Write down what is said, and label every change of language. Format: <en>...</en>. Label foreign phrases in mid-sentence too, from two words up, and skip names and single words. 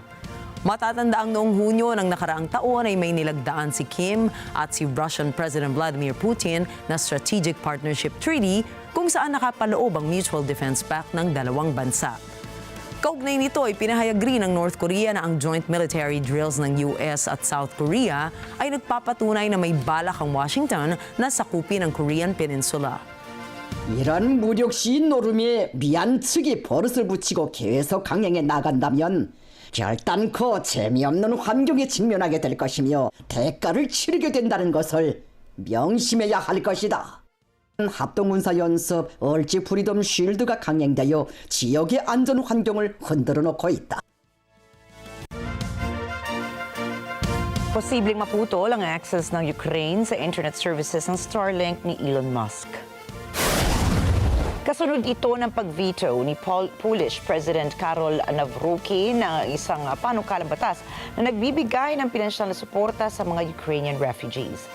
<tl>Matatandaang noong Hunyo ng nakaraang taon ay may nilagdaan si Kim at si</tl> <en>Russian President</en> <tl>Vladimir Putin na Strategic Partnership Treaty kung saan nakapaloob ang Mutual Defense Pact ng dalawang bansa. Kaugnay nito ay pinahayag rin ng North Korea na ang</tl> <en>joint military drills</en> <tl>ng US at South Korea ay nagpapatunay na may balak ang Washington na sakupin ang Korean Peninsula.</tl> <ko>이런 무력 시인 노름에 미얀 측이 버릇을 붙이고 계속 강행해 나간다면 결단코 재미없는 환경에 직면하게 될 것이며 대가를 치르게 된다는 것을 명심해야 할 것이다. 합동군사 연습 얼지 프리덤 쉴드가 강행되어 지역의 안전 환경을 흔들어 놓고 있다.</ko> <tl>Posibleng maputol ang access ng Ukraine sa</tl> <en>internet services</en> <tl>ng Starlink ni Elon Musk. Kasunod ito ng pag-veto ni</tl> <en>Polish President</en> <tl>Karol Nawrocki ng isang panukalang batas na nagbibigay ng pinansyal na suporta sa mga</tl> <en>Ukrainian refugees.</en>